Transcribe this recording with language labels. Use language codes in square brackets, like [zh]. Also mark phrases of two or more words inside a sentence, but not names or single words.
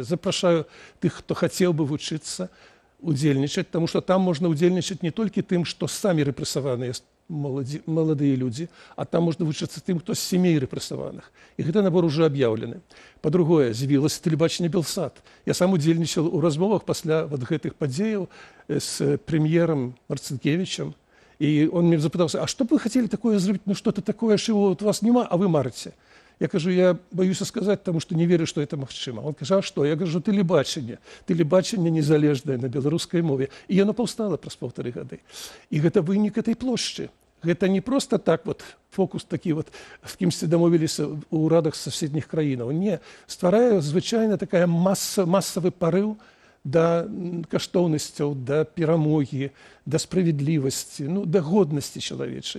[be] Запрашаю тых, хто хацеў бы вучыцца, удзельнічаць, таму што там можна удзельнічаць не толькі тым, што самі рэпрэсаваныя маладыя людзі, а там можна вучыцца тым, хто з сямей рэпрэсаваных. І гэты набор уже аб'яўлены. Па-другое, з'явілася тэлебачанне «Белсат». Я сам удзельнічаў у размовах пасля гэтых падзеяў з прэм'ерам Марцинкевичем. [ru] И он мне запытался, а что бы вы хотели такое сделать, ну что-то такое, чего вот у вас нема, а вы марите. Я кажу, я боюсь сказать, потому что не верю, что это магчыма. Он кажа, а что? [be] Я кажу, тэлебачанне незалежнае на беларускай мове. І яно паўстала праз 1,5 гады. І гэта вынік этой плошчы. Гэта не просто так вот фокус такі вот, з кімсьці дамовіліся ў урадах суседніх краінаў. Не, стварае звычайна такая масавы парыў да каштоўнасцяў, да перамогі, да справядлівасці, ну, да годнасці чалавечай.